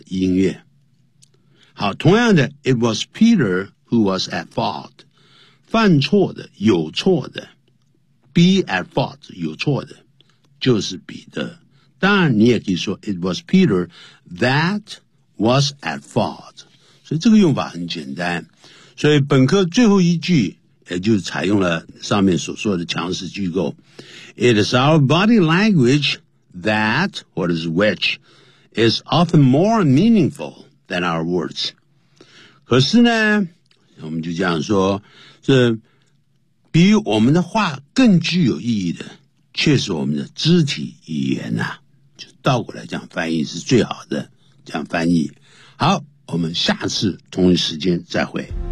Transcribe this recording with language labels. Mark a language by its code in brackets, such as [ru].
[zh] 音乐。好，同样的 ， [en] It was Peter who was at fault， [zh] 犯错的，有错的 ，be at fault 有错的，就是彼得。当然，你也可以说 [en] ，It was Peter that was at fault。 [zh] 所以这个用法很简单，所以本课最后一句也就采用了上面所说的强势句构。 [en] It is our body language that, what is which, is often more meaningful than our words. [zh] 可是呢，我们就这样说，是比我们的话更具有意义的，却是我们的肢体语言啊，就倒过来这样翻译是最好的，这样翻译。好，我们下次同一时间再会。